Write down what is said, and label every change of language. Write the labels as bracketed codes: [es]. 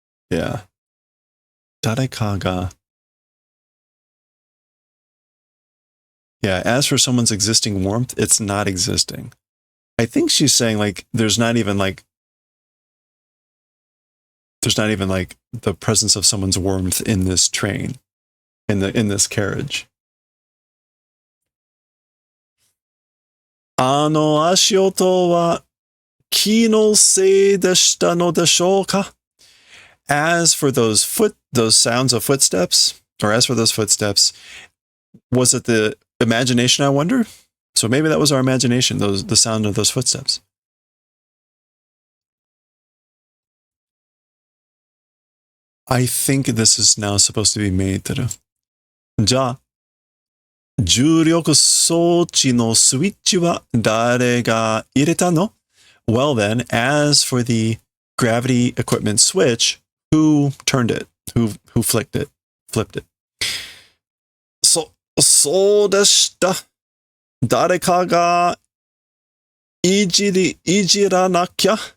[en] Yeah. [ja] 誰かが [en] Yeah, as for someone's existing warmth, it's not existing. I think she's saying like there's not even like the presence of someone's warmth in this train, in this carriage. [ja] あの足音は気のせいでしたのでしょうか? [en] As for those sounds of footsteps, or as for those footsteps, was it the imagination, I wonder? So maybe that was our imagination, the sound of those footsteps. I think this is now supposed to be meiteru. [ja] じゃあ、重力装置のスイッチは誰が入れたの? [en] Well then, as for the gravity equipment switch, who turned it? Who flipped it? Flipped it. [ja] そうでした。誰かがいじらなきゃ.